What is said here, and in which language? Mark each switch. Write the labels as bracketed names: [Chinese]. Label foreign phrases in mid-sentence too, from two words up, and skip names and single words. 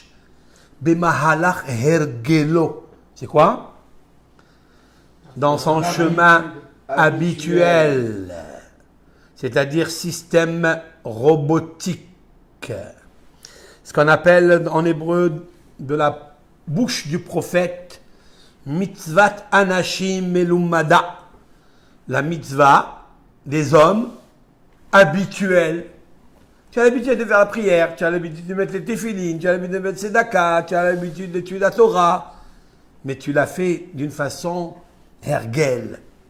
[Hebrew] במהלך הרגלו. [French] C'est quoi? Dans son chemin habituel. C'est-à-dire système robotique. Ce qu'on appelle en hébreu de la bouche du prophète [Hebrew] מצוות אנשים מלומדה, [French] la mitzvah des hommes habituels. Tu as l'habitude de faire la prière, tu as l'habitude de mettre les téphilines, tu as l'habitude de mettre ses dakas, tu as l'habitude d'étudier la Torah, mais tu l'as fait d'une façon hergel.